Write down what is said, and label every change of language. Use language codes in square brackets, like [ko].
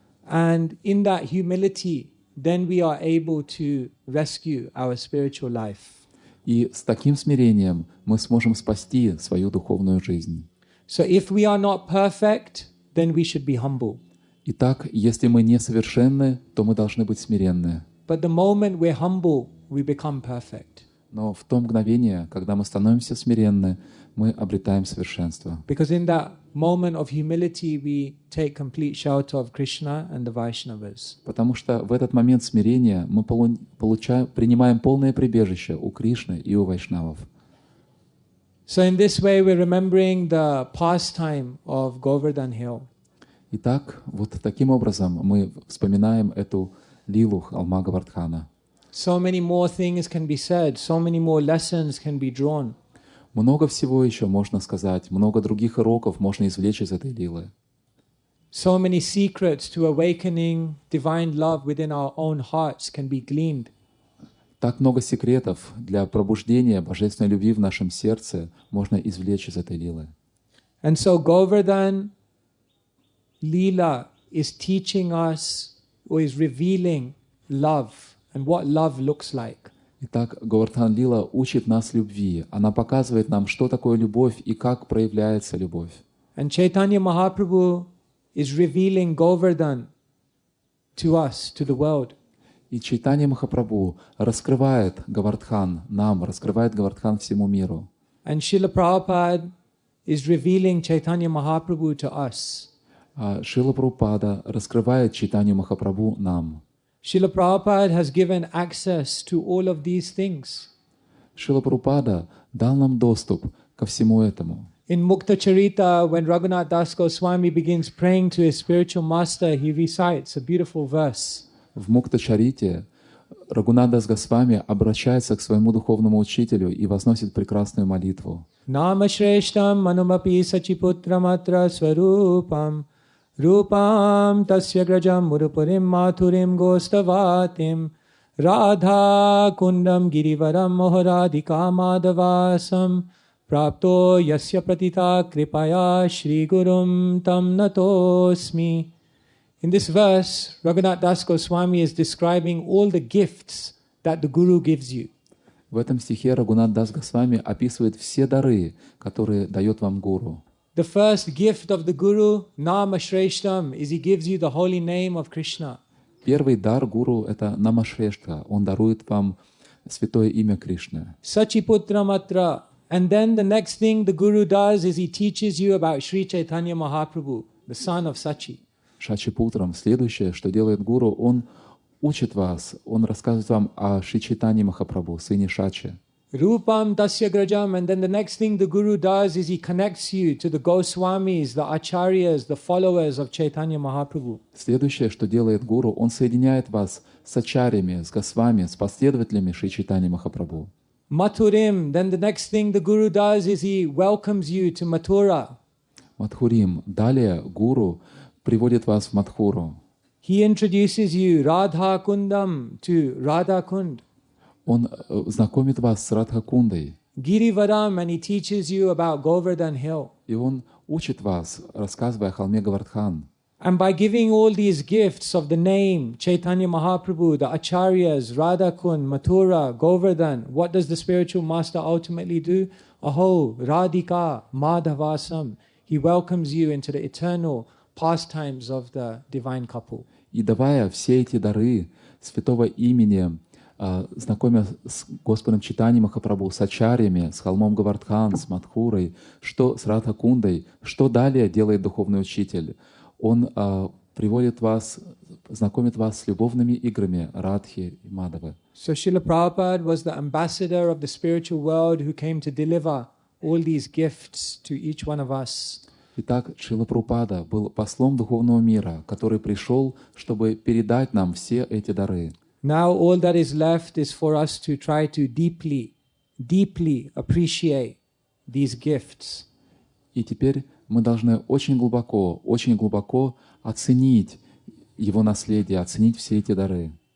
[en] And in that humility, then we are able to rescue our spiritual life. [ru] И с таким смирением мы сможем спасти свою духовную жизнь. [en] So if we are not perfect, then we should be humble. [ru] Итак, если мы несовершенны, то мы должны быть смиренны. [en] But the moment we're humble, we become perfect. [ru] Но в то мгновение, когда мы становимся смиренны, мы обретаем совершенство. [en] Because in that moment of humility, we take complete shelter of Krishna and the Vaishnavas. [ru] Потому что в этот момент смирения мы принимаем полное прибежище у Кришны и у вайшнавов. [en] So in this way, we're remembering the pastime of Говардхан-лилы. [ru] Итак, вот таким образом мы вспоминаем эту лилу холма Говардхана. [en] So many more things can be said, so many more lessons can be drawn. [ru] Много всего еще можно сказать, много других уроков можно извлечь из этой лилы. [en] So many secrets to awakening divine love within our own hearts can be gleaned. [ru] Так много секретов для пробуждения божественной любви в нашем сердце можно извлечь из этой лилы. [en] And so Говардhan-лила is teaching us, or is revealing love and what love looks like. [ru] Итак, Говардхан-лила учит нас любви. Она показывает нам, что такое любовь и как проявляется любовь. [en] And Чайтанья Махапрабху is revealing Говардhan to us, to the world. [ru] И Чайтанья Махапрабху раскрывает Говардхан нам, раскрывает Говардхан всему миру. [en] And Шрила Прабхупада is revealing Чайтанья Махапрабху to us. [ru] А Шрила Прабхупада раскрывает Чайтанью Махапрабху нам. [en] Шрила Прабхупада has given access to all of these things. [ru] Шрила Прабхупада дал нам доступ ко всему этому. [en] In Mukta-charita, when Raghunath Das Goswami begins praying to his spiritual master, he recites a beautiful verse. [ru] В Мукта-чарите Рагунат Дас Госвами обращается к своему духовному учителю и возносит прекрасную молитву. [sa] Нама Шрештам манумапи сачипутраматра сварупам рупам тасья граджам мурупурим матурим гоставатим радха кундам гириварам мохарадика мадавасам прапто ясья пратита крипая шри гурум там натосми. [en] In this verse, Raghunath Das Goswami is describing all the gifts that the Guru gives you. [ru] В этом стихе Рагунат Дас Госвами описывает все дары, которые дает вам Гуру. [en] The first gift of the Guru, Nama Shreshtam, is he gives you the holy name of Krishna. [ru] Первый дар Гуру — это Намашрештха. Он дарует вам святое имя Кришны. [sa] Sachiputramatra. [en] And then the next thing the Guru does is he teaches you about Sri Chaitanya Mahaprabhu, the son of Sachi. [sa] Шачипутрам. [ru] Следующее, что делает Гуру, он учит вас, он рассказывает вам о Шри Чайтанье Махапрабху, сыне Шачи. [sa] Rupam tasya grajam. [en] And then the next thing the Guru does is he connects you to the Goswamis, the Acharyas, the followers of Chaitanya Mahaprabhu. [ru] Следующее, что делает Гуру, он соединяет вас с ачарьями, с госвами, с последователями Шри Чайтаньи Махапрабху. [sa] Mathurim. [en] Then the next thing the Guru does is he welcomes you to Mathura. [sa] Мадхурим. [ru] Далее Гуру приводит вас в Мадхуру. [en] He introduces you Radha Kundam to Radha Kund. [ru] Он знакомит вас с Радхакундой. [en] Girivaram, and he teaches you about Govardhan-lila. [ru] И он учит вас, рассказывая о холме Говардхан. [en] And by giving all these gifts of the name, Chaitanya Mahaprabhu, the Acharyas, Radhakund, Mathura, Govardhan, what does the spiritual master ultimately do? [sa] Aho, Radhika, Madhavasam. [en] He welcomes you into the eternal pastimes of the divine couple. [ru] И давая все эти дары святого имени, знакомя с Господом Чайтаньей Махапрабху, с ачарьями, с холмом Говардхан, с Мадхурой, что с Радхакундой, что далее делает духовный учитель? Он приводит вас, знакомит вас с любовными играми Радхи и Мадавы. [en] So Srila Prabhupada was the ambassador of the spiritual world who came to deliver all these gifts to each one of us. [ru] Итак, Шрила Прабхупада был послом духовного мира, который пришел, чтобы передать нам все эти дары. [en] Now all that is left is for us to try to deeply appreciate these gifts. [ru] И теперь мы должны очень глубоко оценить его наследие, оценить все эти дары.